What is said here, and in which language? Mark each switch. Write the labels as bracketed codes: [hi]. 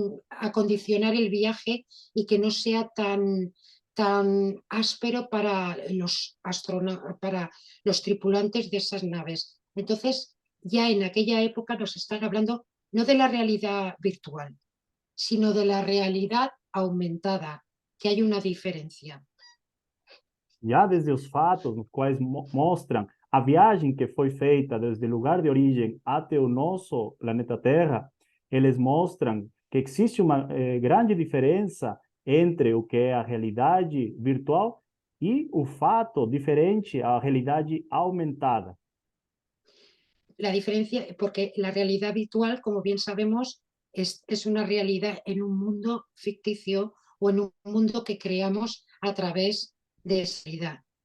[es] acondicionar el viaje y que no sea tan áspero para los tripulantes de esas naves. Entonces, ya en aquella época nos están hablando no de la realidad virtual, sino de la realidad aumentada, que hay una diferencia. [pt] Já desde os fatos nos quais mostram a viagem que foi feita desde o lugar de origem até o nosso planeta Terra, eles mostram que existe uma grande diferença entre o que é a realidade virtual e o fato diferente, a realidade aumentada. [es] La diferencia, porque la realidad virtual, como bien sabemos, es una realidad en un mundo ficticio o en un mundo que creamos a través de esa realidad.